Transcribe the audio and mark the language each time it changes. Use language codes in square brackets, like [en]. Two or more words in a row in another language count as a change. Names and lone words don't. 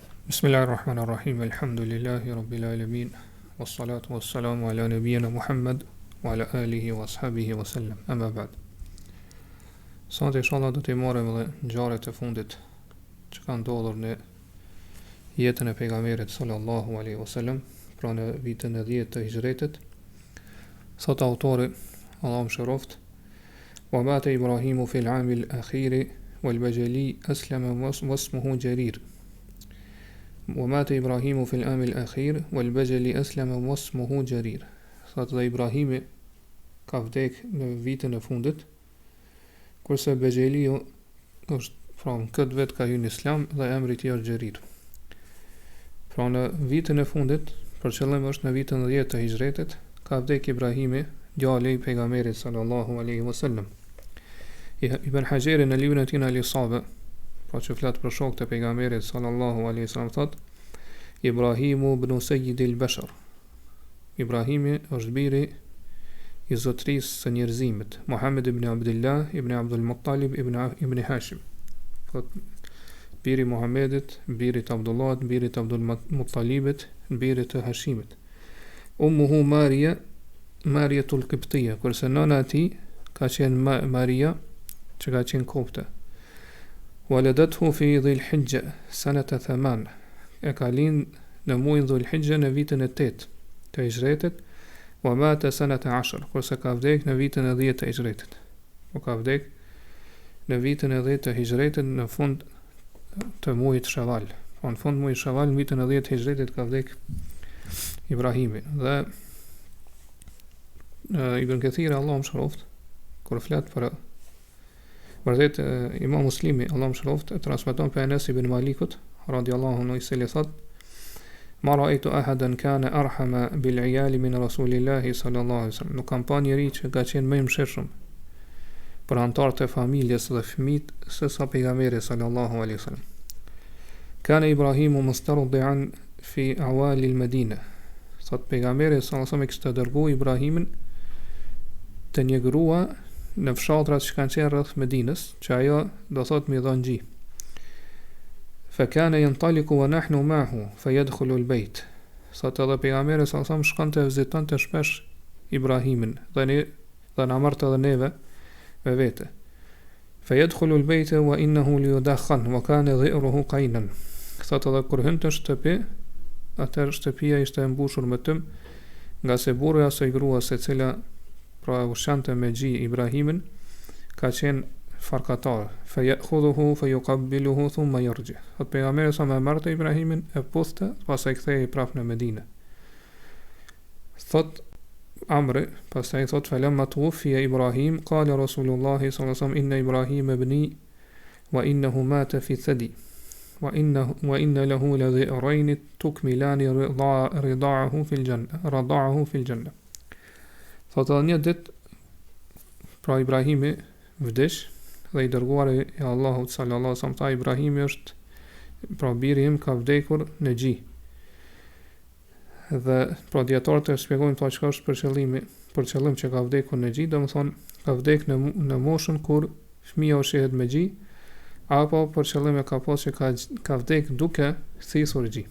[ar] بسم الله الرحمن الرحيم. الحمد لله رب العالمين. والصلاة والسلام على نبينا محمد وعلى آله وأصحابه وسلم. أما بعد. [sq] Sot inshallah do të marrim edhe ngjarjet e fundit që kanë ndodhur në jetën e pejgamberit [ar] صلى الله عليه وسلم, [sq] pra në vitin e 10 të hixhretit. Sot autori, Allahu mëshiroft, [ar] ومات إبراهيم في العام الأخير والبجلي أسلم واسمه جرير. ومات إبراهيم في العام الأخير والبجل أسلم واسمه جرير. [sq] Thot dhe Ibrahimi ka vdek në vitin e fundit, kurse Bejeliu është, pra në këtë vet ka hyrë në Islam dhe emri i tij është Jarir. Pra në vitin e fundit, për qëllim është në vitin 10 të hixhretit, ka vdek Ibrahimi, djali i pejgamberit [ar] صلى الله عليه وسلم. [sq] Ibn Hajeri në librin e tij Al-Isabe, pra që flet për shokët e pejgamberit [ar] صلى الله عليه وسلم, [sq] thot [ar] إبراهيم ابن سيد البشر. [sq] Ibrahimi është biri i zotërisë së njerëzimit, Muhammed ibn Abdullah ibn Abdul Muttalib ibn Hashim. Thot biri i Muhammedit, biri i Abdullahit, biri i Abdul Muttalibit, biri i Hashimit. [ar] أمه مارية القبطية, [sq] kurse nëna e tij ka qenë Maria, që ka qenë kopte. [ar] ولدته في ذي الحجة سنة 8. [sq] E ka lind në muajin dhul hijja në vitin e 8 të hixhretit, [ar] ومات سنة 10, [sq] kurse ka vdek në vitin e 10 të hixhretit. Po ka vdek në vitin e 10 të hixhretit në fund të muajit Shawal. Po në fund muajit Shawal në vitin e 10 të hixhretit ka vdek Ibrahimi. Dhe Ibn Kathir, Allahu mëshiroft, kur flet për vërtet Imam Muslimi, Allahu mëshiroft, e transmeton për Anas ibn Malikut [ar] رضي الله عنه, [sq] i cili thot: [ar] ما رأيت أحدا كان أرحم بالعيال من رسول الله صلى الله عليه وسلم. [sq] Nuk kam pa njeri që ka qenë më i mëshirshëm për anëtarët e familjes dhe fëmijët se sa pejgamberi [ar] صلى الله عليه وسلم. كان إبراهيم مسترضعا في عوالي المدينة. [sq] Thot pejgamberi [ar] صلى الله عليه وسلم [sq] kishte dërguar Ibrahimin të një grua në fshatrat që kanë qenë rreth Medinës, që ajo do thot mi dhon gji. [ar] فكان ينطلق ونحن معه فيدخل البيت. [sq] Sot edhe pejgamberi [ar] صلى الله عليه وسلم [sq] shkonte vizitonte shpesh Ibrahimin dhe na marrte edhe neve me vete. [ar] فيدخل البيت وإنه ليدخن وكان ظئره قينا. [sq] Sot edhe kur hynte në shtëpi, atëherë shtëpia ishte e mbushur me tym, nga se burri i asaj grua, se cila pra ushante me gji Ibrahimin, ka qenë farkatar. [ar] فيأخذه فيقبله ثم يرجع. [sq] Atë pejgamberi sa më marrte Ibrahimin, e puthte, pastaj kthehej prapë në Medinë. Thot Amri, pastaj thot [ar] فلما توفي إبراهيم قال رسول الله صلى الله عليه وسلم إن إبراهيم ابني وإنه مات في الثدي وإن له لظئرين تكملان رضاعه في الجنة. [sq] Thot edhe një dit, pra Ibrahimi vdesh, dhe i dërguari i Allahut [ar] صلى الله عليه وسلم [sq] tha Ibrahimi është, pra biri im ka vdekur në gji. Dhe pra dietarët e shpjegojnë ta çka është për qëllim që ka vdekur në gji, domethënë ka vdek në moshën kur fëmia ushihet me gji, apo për qëllim e ka pas që ka vdek duke thisur gji.